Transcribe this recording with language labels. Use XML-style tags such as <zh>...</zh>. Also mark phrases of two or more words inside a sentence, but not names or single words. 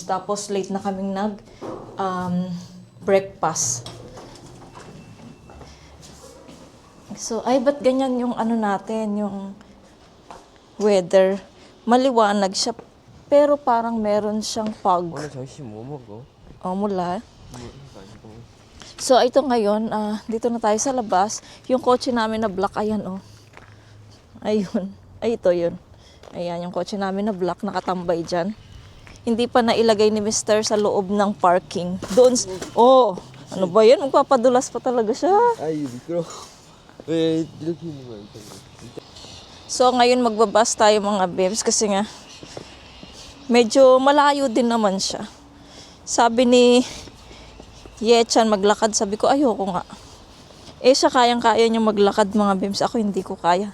<tl>Tapos late na kaming breakfast. So, ba't ganyan yung natin, yung weather. Maliwanag siya, pero parang meron siyang fog.</tl> <ko>오늘 점심 뭐 먹어? Mula.</ko> <tl>So, ito ngayon, dito na tayo sa labas. Yung kotse namin na black, ayan Ayun. Ito yun. Ayan, yung kotse namin na black, nakatambay dyan. Hindi pa nailagay ni Mr. sa loob ng parking. Doon, ano ba yan? Magpapadulas pa talaga siya. Ay,</tl> <ko>mikro. 왜 이렇게 있는 거야?</ko> <tl>So, ngayon magbabas tayo mga bebs kasi nga, medyo malayo din naman siya. Sabi ni Yechan maglakad, sabi ko ayoko nga. Siya kayang-kaya niya maglakad mga bebs, ako hindi ko kaya.</tl>